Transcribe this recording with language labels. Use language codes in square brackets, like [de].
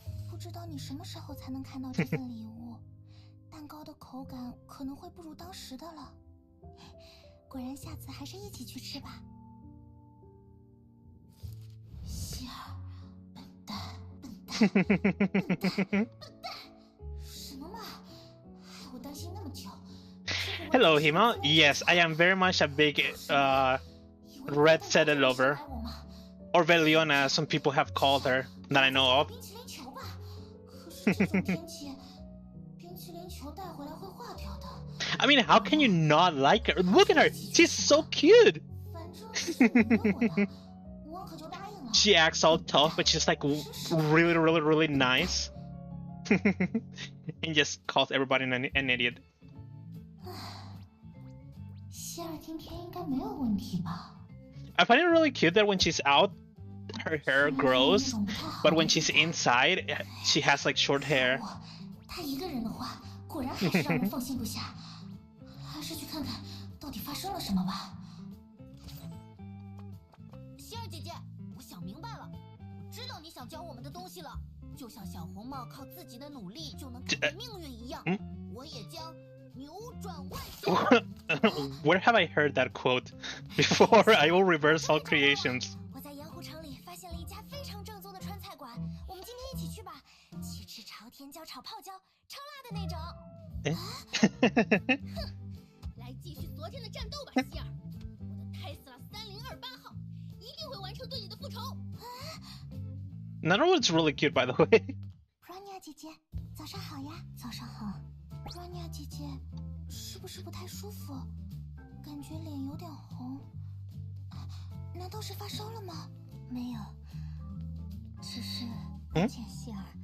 [zh] 不知道你什么时候才能看到这份礼物，蛋糕的口感可能会不如当时的了。果然，下次还是一起去吃吧。希尔，笨蛋，笨蛋，笨蛋，笨蛋，什么嘛！害我担心那么久。 [en] Hello, Hima. Yes, I am very much a big Red Seele lover, or Veliona, as some people have called her. that I know of. [zh] 冰淇淋球吧，可是这种天气，冰淇淋球带回来会化掉的。 [en] I mean, how can you not like her? Look at her, she's so cute. [zh] 反正是我问我的，我可就答应了。 [en] She acts all tough, but she's like really nice. And just calls everybody an idiot. [zh] 希尔今天应该没有问题吧？ [en] I find it really cute that when she's out, her hair grows, but when she's inside, she has like short hair. [zh] 她一个人的话，果然还是让人放心不下。还是去看看到底发生了什么吧。希尔姐姐，我想明白了，我知道你想教我们的东西了，就像小红帽靠自己的努力就能改变命运一样，我也将扭转万象。 [en] Where have I heard that quote before? I will reverse all creations. [zh] 我在盐湖城里发现了一家非常正宗的川菜馆，我们今天一起去吧，去吃朝天椒炒泡椒，超辣的那种。来继续昨天的战斗吧，希尔！我的胎死了3028号一定会完成对你的复仇。 [en] None of it's really cute, by the way. [zh] Bronya 姐姐，早上好呀！早上好。Bronya 姐姐，是不是不太舒服？感觉脸有点红。难道是发烧了吗？没有，只是抱歉，希尔。